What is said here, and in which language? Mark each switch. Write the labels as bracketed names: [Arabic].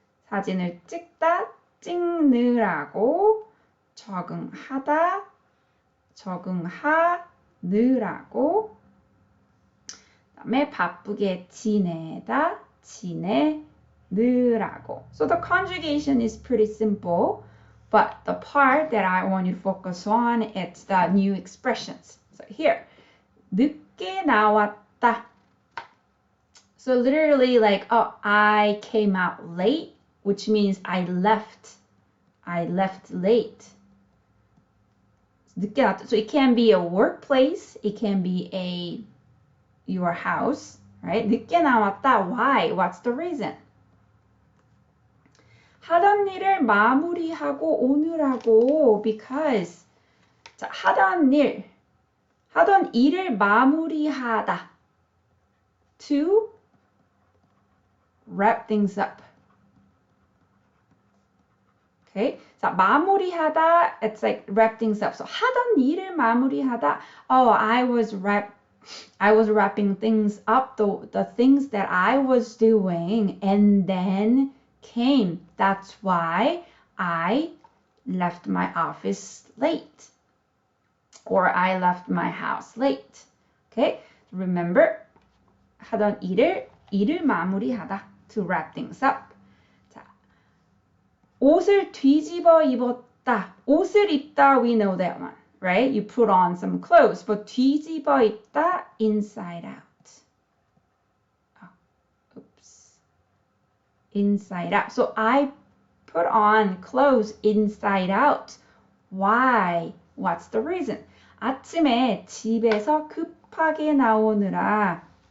[Korean] 사진을 찍다, 찍느라고. 적응하다, 적응하느라고. 그다음에 바쁘게 지내다, 지내느라고. [English] So the conjugation is pretty simple, but the part that I want you to focus on, it's the new expressions. So here, [Korean] 늦게 나왔다. [English] So literally like, oh, I came out late, which means I left late. [Korean] 늦게 나왔다. [English] So it can be a workplace, it can be your house, right? [Korean] 늦게 나왔다. [English] Why? What's the reason? [Korean] 하던 일을 마무리하고 오느라고. [English] Because [Korean] 자, 하던 일을 마무리하다. [English] To wrap things up. Okay? [Korean] 자, 마무리하다, [English] it's like wrap things up. So [Korean] 하던 일을 마무리하다. [English] Oh, I was wrapping things up, the things that I was doing, and then came. That's why I left my office late. Or I left my house late. Okay? Remember, [Korean] 하던 일을 마무리하다. [English] To wrap things up. [Korean] 자, 옷을 뒤집어 입었다. 옷을 입다, [English] we know that one, right? You put on some clothes, but [Korean] 뒤집어 입다, [English] inside out. Oh, oops. Inside out. So I put on clothes inside out. Why? What's the reason? [Korean] 아침에 집에서 급하게 나오느라.